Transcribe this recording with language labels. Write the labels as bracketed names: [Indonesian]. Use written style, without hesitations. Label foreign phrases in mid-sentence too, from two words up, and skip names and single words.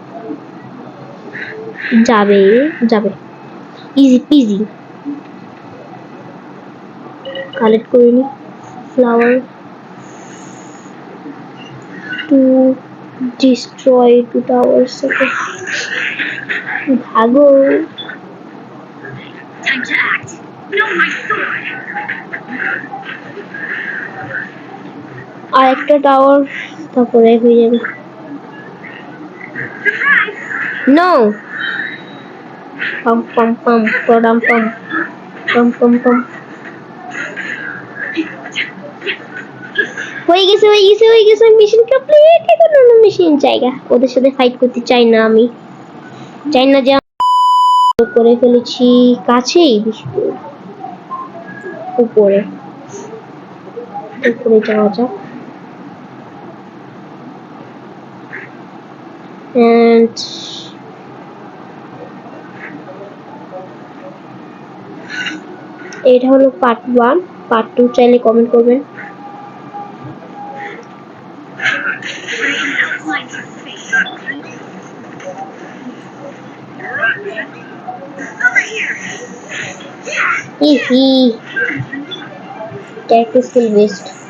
[Bangla] যাবে যাবে, [English] easy peasy. [Bangla] কালেক্ট করিনি [English] flower to destroy 2 towers. [Bangla] ওকে, ভাগো। [English] Time to act. No, my sword. [Bangla] আর একটা টাওয়ার, তারপরে হয়ে যাবে। নো পাম পাম পাম পড়াম পাম পাম পাম পাম। হয়ে গেছে হয়ে গেছে হয়ে গেছে, [English] mission complete. [Bangla] এখন অন্য মিশন জায়গা, ওদের সাথে ফাইট করতে চাই না আমি, চাই না যে করে ফেলেছি কাছেই, উপরে উপরে যাওয়া যাক। And এটা হলো পার্ট 1, পার্ট 2 চাইলে কমেন্ট করবেন। Hihi. [English] Character skill waste.